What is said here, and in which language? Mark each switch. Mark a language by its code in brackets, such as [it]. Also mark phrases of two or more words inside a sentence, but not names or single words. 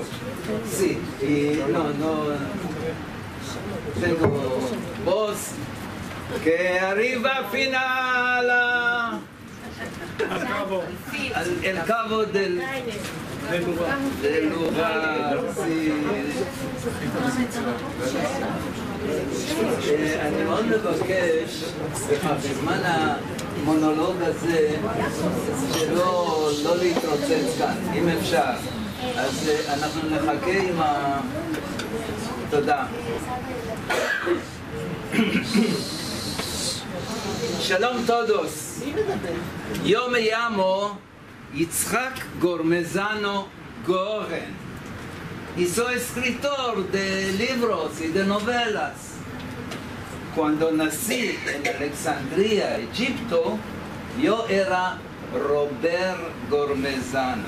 [es] Sí, y no tengo voz, que arriba final el cabo del lugar, sí. [he] אני מאוד מבקש בזמן המונולוג הזה שלא להתרוצץ כאן, אם אפשר. אז אנחנו נחכה עם תודה. [es] Shalom todos. Yo me llamo Yitzhak Gormezano Goren y soy escritor de libros y de novelas. Cuando nací en Alejandría, Egipto, yo era Robert Gormezano.